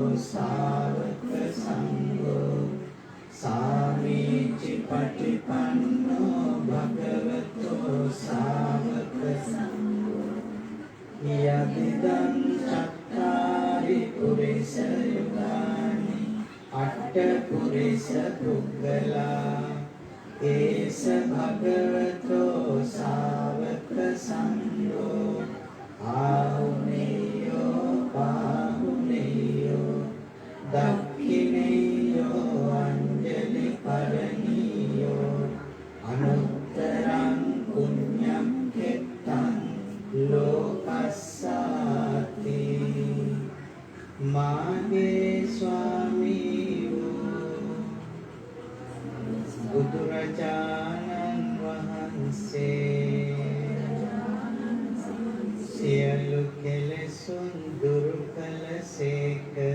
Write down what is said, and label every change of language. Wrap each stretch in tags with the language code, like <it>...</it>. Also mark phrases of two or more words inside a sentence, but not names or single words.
<pi>සාවක සංඝෝ සාමීචි පටිපන්නෝ භගවතෝ සාවක සංඝෝ යදිදං චත්තාරි පුරිස යුගානි අට්ඨ පුරිස පුද්ගලා ඒස භගවතෝ සාවක සංඝෝ ආහුනේයෝ පාහුනේයෝ දක්ඛිනේයෝ අංජලි කරණීයෝ අනුත්තරං පුඤ්ඤං කෙත්තං ලෝකස්සාති</pi> <si>මාගේ ස්වාමී වූ බුදුරජාණන් වහන්සේ සියලු කෙලෙසුන් දුරු කළසේක</si>